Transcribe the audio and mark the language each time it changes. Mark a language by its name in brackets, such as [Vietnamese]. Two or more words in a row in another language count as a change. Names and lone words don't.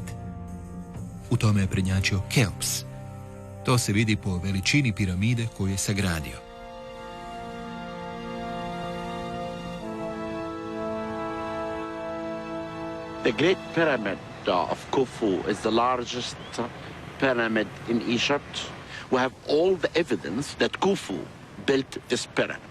[Croatian] U tome je prednjačio Keops. To se vidi po veličini piramide koju je sagradio. [English] The Great Pyramid of Khufu is the largest pyramid in Egypt. We have all the evidence that Khufu built this pyramid.